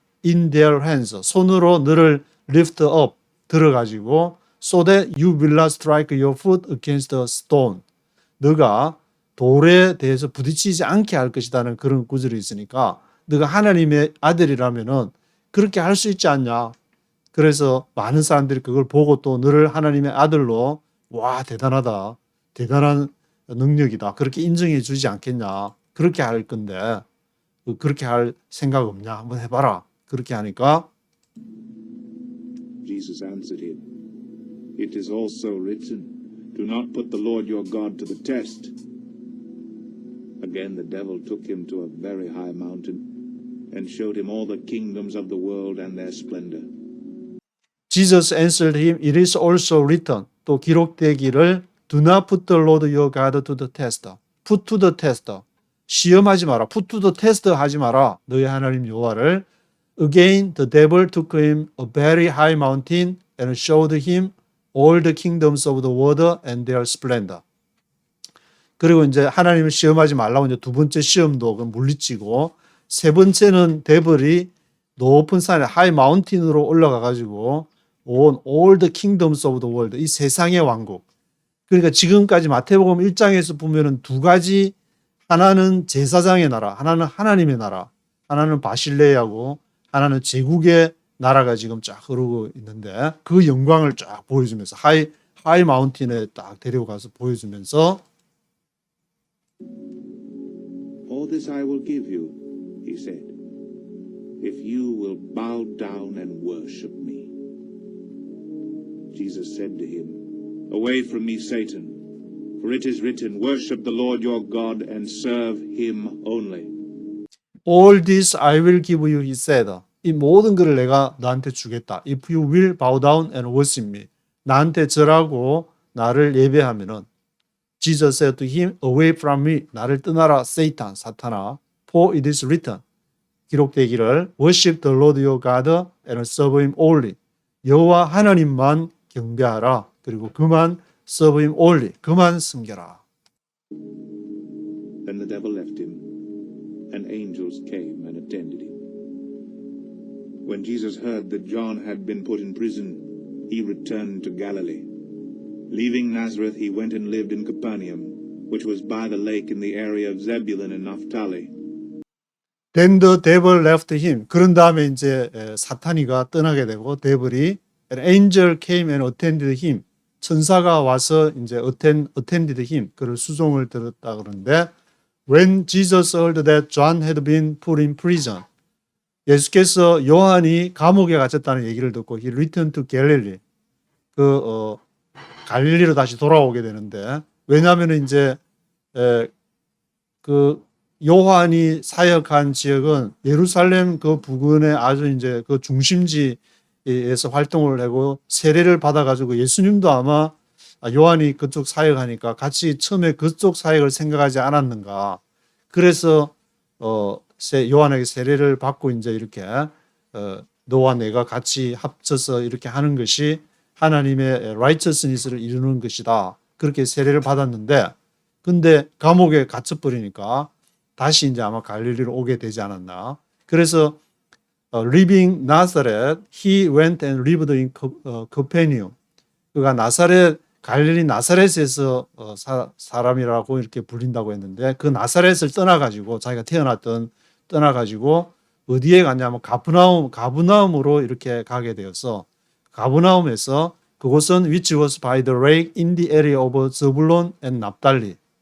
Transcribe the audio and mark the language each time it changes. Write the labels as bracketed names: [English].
[English] in their hands, [Korean] 손으로 너를 [English] lift up [Korean] 들어가지고 [English] so that you will not strike your foot against a stone, [Korean] 너가 돌에 대해서 부딪히지 않게 할 것이라는 그런 구절이 있으니까 너가 하나님의 아들이라면은 그렇게 할 수 있지 않냐. 그래서 많은 사람들이 그걸 보고 또 너를 하나님의 아들로 와 대단하다, 대단한 능력이다 그렇게 인정해 주지 않겠냐. 그렇게 할 건데 그렇게 할 생각 없냐, 한번 해봐라. 그렇게 하니까 [English] Jesus answered him, it is also written, do not put the Lord your God to the test. Again the devil took him to a very high mountain and showed him all the kingdoms of the world and their splendor. Jesus answered him, it is also written. [Korean] 또 기록되기를 [English] do not put the Lord your God to the test. Put to the test. [Korean] 시험하지 마라. [English] Put to the test [Korean] 하지 마라. 너희 하나님 여호와를. [English] Again the devil took him a very high mountain and showed him all the kingdoms of the world and their splendor. [Korean] 그리고 이제 하나님을 시험하지 말라고 이제 두 번째 시험도 물리치고 세 번째는 데벌이 높은 산에 하이 마운틴으로 올라가 가지고 [English] on all the kingdoms of the world, [Korean] 이 세상의 왕국. 그러니까 지금까지 마태복음 1장에서 보면은 두 가지, 하나는 제사장의 나라, 하나는 하나님의 나라, 하나는 바실레하고 하나는 제국의 나라가 지금 쫙 흐르고 있는데 그 영광을 쫙 보여주면서 하이 마운틴에 딱 데려가서 보여주면서 [English] All this I will give you, he said, if you will bow down and worship me. Jesus said to him, away from me, Satan, for it is written, worship the Lord your God and serve him only. All this I will give you, he said. [Korean] 이 모든 것을 내가 너한테 주겠다. [English] If you will bow down and worship me. [Korean] 나한테 절하고 나를 예배하면은 [English] Jesus said to him, away from me. [Korean] 나를 떠나라, Satan, 사탄아. [English] For it is written. [Korean] 기록되기를 [English] worship the Lord your God and serve him only. [Korean] 여호와 하나님만 경배하라. 그리고 그만 [English] serve him only. [Korean] 그만 섬겨라. [English] Then the devil left him, and angels came and attended him. When Jesus heard that John had been put in prison, he returned to Galilee. Leaving Nazareth, he went and lived in Capernaum, which was by the lake in the area of Zebulun and Naphtali. Then the devil left him. [Korean] 그런 다음에 이제 사탄이가 떠나게 되고 데블이 [English] an angel came and attended him. [Korean] 천사가 와서 이제 [English] attended him. [Korean] 그를 수종을 들었다 그러는데 [English] when Jesus heard that John had been put in prison. [Korean] 예수께서 요한이 감옥에 갇혔다는 얘기를 듣고 [English] he returned to Galilee. [Korean] 갈릴리로 다시 돌아오게 되는데 왜냐하면 이제 그 요한이 사역한 지역은 예루살렘 그 부근에 아주 이제 그 중심지에서 활동을 하고 세례를 받아가지고 예수님도 아마 요한이 그쪽 사역하니까 같이 처음에 그쪽 사역을 생각하지 않았는가. 그래서 요한에게 세례를 받고 이제 이렇게 너와 내가 같이 합쳐서 이렇게 하는 것이 하나님의 righteousness를 이루는 것이다. 그렇게 세례를 받았는데 근데 감옥에 갇혀버리니까 다시 이제 아마 갈릴리로 오게 되지 않았나. 그래서 [English] leaving Nazareth, he went and lived in Capernaum. [Korean] 그가 갈릴리 나사렛에서 사람이라고 이렇게 불린다고 했는데 그 나사렛을 떠나가지고 자기가 떠나가지고 어디에 갔냐면 가브나움으로 이렇게 가게 되어서 가브나움에서 그곳은 [English] which was by the lake in the area of Zebulun and Naphtali.